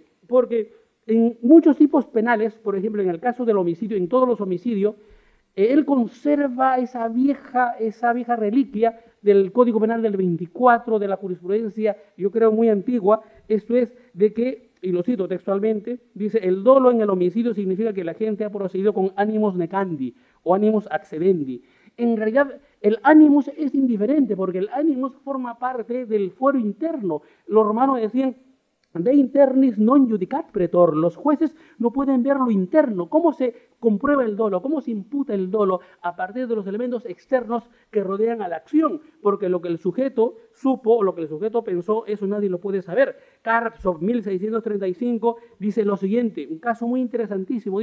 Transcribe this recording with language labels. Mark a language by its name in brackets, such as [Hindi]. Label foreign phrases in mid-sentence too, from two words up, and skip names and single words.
[Spanish] Porque en muchos tipos penales, por ejemplo, en el caso del homicidio, en todos los homicidios, él conserva esa vieja reliquia del Código Penal del 24, de la jurisprudencia, yo creo muy antigua, esto es de que, y lo cito textualmente, dice, el dolo en el homicidio significa que la gente ha procedido con [Latin] animus necandi [Spanish] o [Latin] animus accedendi. [Spanish] En realidad, el animus es indiferente, porque el animus forma parte del fuero interno. Los romanos decían, [Latin] de internis non judicat pretor. [Spanish] Los jueces no pueden ver lo interno. ¿Cómo se comprueba el dolo? ¿Cómo se imputa el dolo? A partir de los elementos externos que rodean a la acción. Porque lo que el sujeto supo o lo que el sujeto pensó, eso nadie lo puede saber. Karpov, 1635, dice lo siguiente, un caso muy interesantísimo.